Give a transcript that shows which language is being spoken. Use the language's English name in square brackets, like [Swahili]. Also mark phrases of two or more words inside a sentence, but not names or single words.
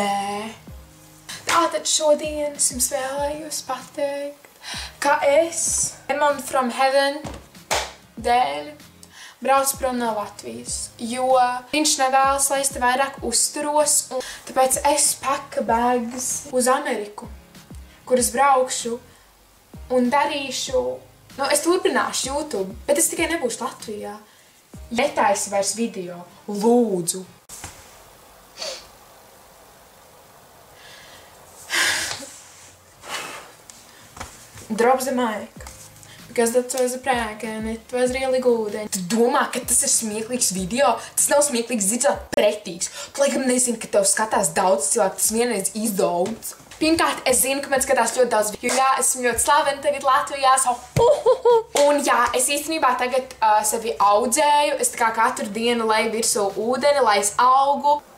[Latvian] Tātad šodien es jums vēlējos pateikt, ka es Demon from Heaven dēļ brauc prom no Latvijas, jo viņš nevēlas, lai es te vairāk uzturos, un tāpēc es paka bags uz Ameriku, kur es braukšu un darīšu, nu, es turpināšu YouTube, bet es tikai nebūšu Latvijā. Netaisi vairs video, lūdzu. [English] Drop the mic. Because that was a prank and it was really good. [Latvian] Tu domā, ka tas ir smieklīgs video? Tas nav smieklīgs, dzīvot pretīgs. Tu laikam nezini, ka tev skatās daudz cilvēku, tas vienreiz izdaudz. Pirmkārt, es zinu, ka man skatās ļoti daudz, jo jā, esmu ļoti slavena tagad Latvijā, un jā, es īstenībā tagad sevi audzēju, es tā kā katru dienu leju virsū ūdeni, lai es augu.